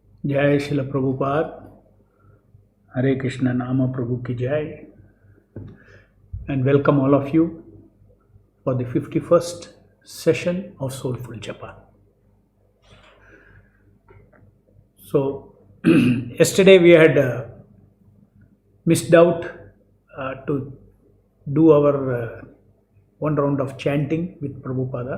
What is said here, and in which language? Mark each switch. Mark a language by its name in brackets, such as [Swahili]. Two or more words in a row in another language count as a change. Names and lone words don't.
[Hindi] जय शिल प्रभुपाद। हरे कृष्ण नाम प्रभु की जय। [English] And welcome all of you for the 51st session of Soulful Japa. So yesterday we had missed out to do our one round of chanting with Prabhupada.